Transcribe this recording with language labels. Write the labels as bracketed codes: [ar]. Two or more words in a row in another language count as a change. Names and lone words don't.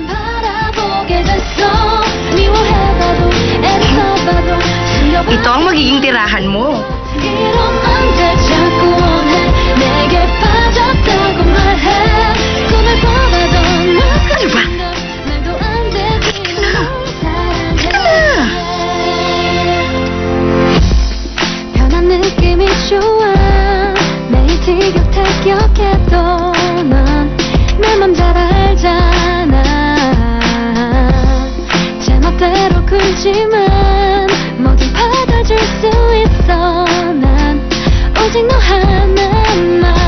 [tl] Ito ang magiging tirahan mo. Ano ba? Halika na. Halika na. [ko] 편한 느낌이 좋아 매일 티격태격해도 넌 내 맘 잘 알잖아 제 멋대로 굴지만 뭐든 받아줄 수 있어 난 오직 너 하나만